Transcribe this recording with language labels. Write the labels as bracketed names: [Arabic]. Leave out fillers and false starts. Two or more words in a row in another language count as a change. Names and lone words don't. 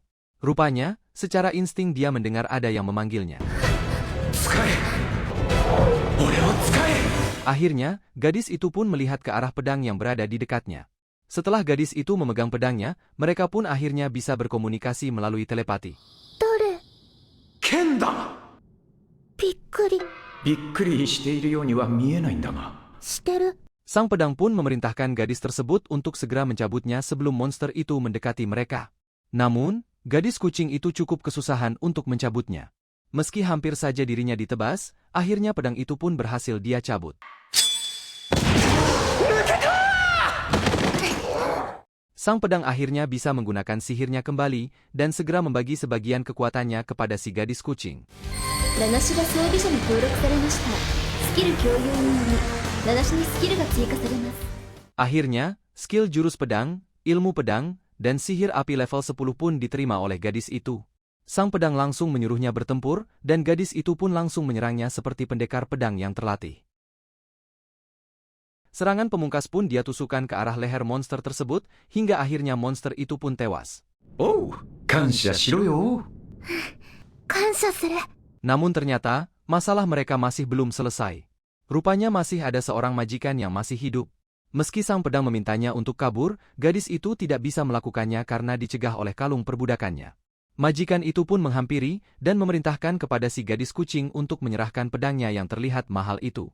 [Indonesian] Rupanya, secara insting dia mendengar ada yang memanggilnya. Akhirnya, gadis itu pun melihat ke arah pedang yang berada di dekatnya. Setelah gadis itu memegang pedangnya, mereka pun akhirnya bisa berkomunikasi melalui telepati. [Japanese] 剣だ！ビックリ. ビックリしているようには見えないんだが. してる. [Indonesian] Sang pedang pun memerintahkan gadis tersebut untuk segera mencabutnya sebelum monster itu mendekati mereka. Namun, gadis kucing itu cukup kesusahan untuk mencabutnya. Meski hampir saja dirinya ditebas, akhirnya pedang itu pun berhasil dia cabut. Sang pedang akhirnya bisa menggunakan sihirnya kembali dan segera membagi sebagian kekuatannya kepada si gadis kucing. [Japanese] 七種が装備者に登録されました。スキル共有により七種にスキルが追加されます。 [Indonesian] Akhirnya, skill jurus pedang, ilmu pedang, dan sihir api level 10 pun diterima oleh gadis itu. Sang pedang langsung menyuruhnya bertempur, dan gadis itu pun langsung menyerangnya seperti pendekar pedang yang terlatih. Serangan pemungkas pun dia tusukkan ke arah leher monster tersebut, hingga akhirnya monster itu pun tewas. [Japanese] Oh, 感謝しろよ。感謝する。 [Indonesian] Namun ternyata, masalah mereka masih belum selesai. Rupanya masih ada seorang majikan yang masih hidup. Meski sang pedang memintanya untuk kabur, gadis itu tidak bisa melakukannya karena dicegah oleh kalung perbudakannya. Majikan itu pun menghampiri dan memerintahkan kepada si gadis kucing untuk menyerahkan pedangnya yang terlihat mahal itu.